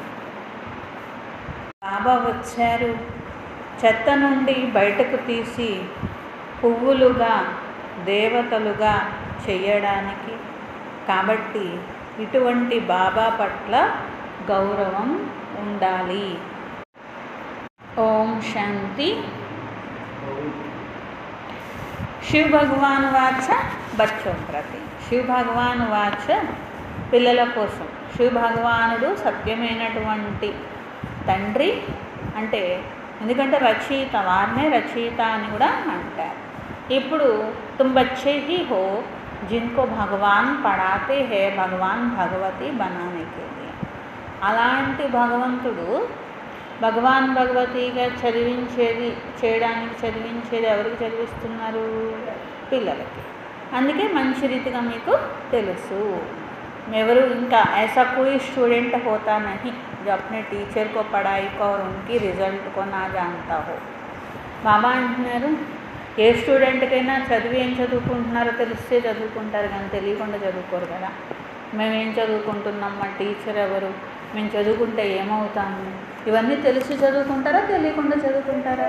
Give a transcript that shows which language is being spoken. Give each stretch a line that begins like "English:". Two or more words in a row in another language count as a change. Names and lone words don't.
Telugu: బాబా వచ్చారు చెత్త నుండి బయటకు తీసి పువ్వులుగా దేవతలుగా చేయడానికి. కాబట్టి ఇటువంటి బాబా పట్ల గౌరవం ఉండాలి. ఓం శాంతి.
Hindi: शिव भगवान वाच बच्चों प्रति. शिव भगवान वाच
Telugu: పిల్లల కోసం. శివ భగవానుడు సత్యమైనటువంటి తండ్రి అంటే, ఎందుకంటే రచయిత, వారినే రచయిత అని కూడా అంటారు.
Hindi: ఇప్పుడు तुम बच्चे ही हो जिनको भगवान पढ़ाते हैं भगवान भगवती बनाने के लिए.
Telugu: అలాంటి భగవంతుడు భగవాన్ భగవతిగా చదివించేది ఎవరికి చదివిస్తున్నారు? పిల్లలకి. అందుకే మంచి రీతిగా మీకు తెలుసు. ఎవరు ఇంకా
Hindi: ऐसा कोई स्टूडेंट होता नहीं जो अपने टीचर को पढ़ाई को और उनकी रिजल्ट को ना जानता हो.
Telugu: బాబా అంటున్నారు, ఏ స్టూడెంట్కైనా చదివి ఏం చదువుకుంటున్నారో తెలిస్తే చదువుకుంటారు, కానీ తెలియకుండా చదువుకోరు కదా. మేమేం చదువుకుంటున్నాం, మా టీచర్ ఎవరు, మేము చదువుకుంటే ఏమవుతాము, ఇవన్నీ తెలిసి చదువుకుంటారా తెలియకుండా చదువుకుంటారా?